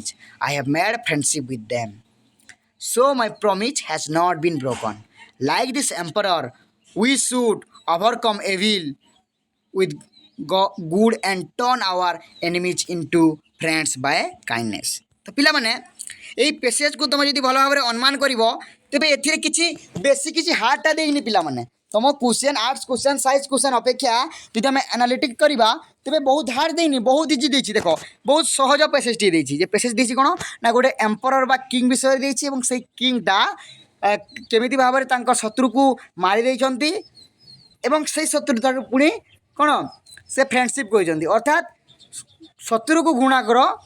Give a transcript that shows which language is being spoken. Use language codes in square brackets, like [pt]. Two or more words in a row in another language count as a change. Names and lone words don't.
[en] I have made friendship with them, so my promise has not been broken. Like this emperor, we should overcome evil with good and turn our enemies into friends by kindness. [or] তো ପିଲାମାନେ এই ପ୍ୟାସେଜକୁ ତୁମେ ଯଦି ଭଲ ଭାବରେ ଅନୁମାନ କରିବ ତେବେ ଏଥିରେ କିଛି ବେଶୀ କିଛି ହାର୍ଡ଼ଟା ଦେଇନି ପିଲାମାନେ। ତୁମ [en] question arts question science question [or] ଅପେକ୍ଷା ଯଦି ଆମେ ଆନାଲିଟିକ୍ କରିବା ତେବେ ବହୁତ ହାର୍ଡ଼ ଦେଇନି, ବହୁତ ଇଜି ଦେଇଛି। ଦେଖ ବହୁତ ସହଜ ପ୍ୟାସେଜଟିଏ ଦେଇଛି। ଯେ ପ୍ୟାସେଜ ଦେଇଛି କ'ଣ ନା ଗୋଟେ ଏମ୍ପରର ବା କିଙ୍ଗ ବିଷୟରେ ଦେଇଛି ଏବଂ ସେଇ କିଙ୍ଗଟା କେମିତି ଭାବରେ ତାଙ୍କ ଶତ୍ରୁକୁ ମାରି ଦେଇଛନ୍ତି ଏବଂ ସେଇ ଶତ୍ରୁତାକୁ ପୁଣି କ'ଣ ସେ ଫ୍ରେଣ୍ଡସିପ୍ କହିଛନ୍ତି, ଅର୍ଥାତ୍ ଶତ୍ରୁକୁ ଘୃଣା କର।